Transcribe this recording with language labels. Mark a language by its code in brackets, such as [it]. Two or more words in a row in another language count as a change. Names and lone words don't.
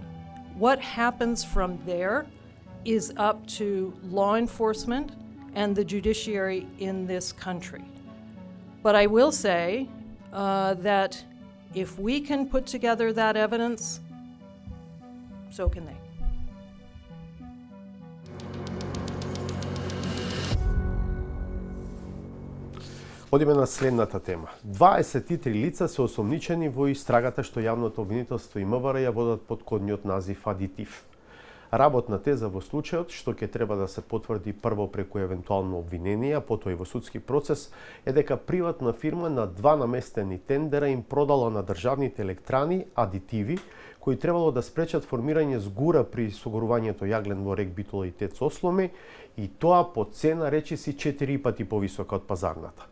[en] What happens from there is up to law enforcement and the judiciary in this country. But I will say that if we can put together that evidence, so can they. [mk] Одиме на следната тема. 23 лица се осомничени во истрагата што јавното обвинителство и МВР ја водат под кодниот назив адитив. Работна теза во случајот, што ќе треба да се потврди прво преку евентуално обвинение, а потоа и во судски процес, е дека приватна фирма на 2 наместени тендера им продала на државните електрани адитиви кои требало да спречат формирање згура при согорувањето јаглен во рек Битола и ТЕЦ Осломе, и тоа по цена речиси 4 пати повисока од пазарната.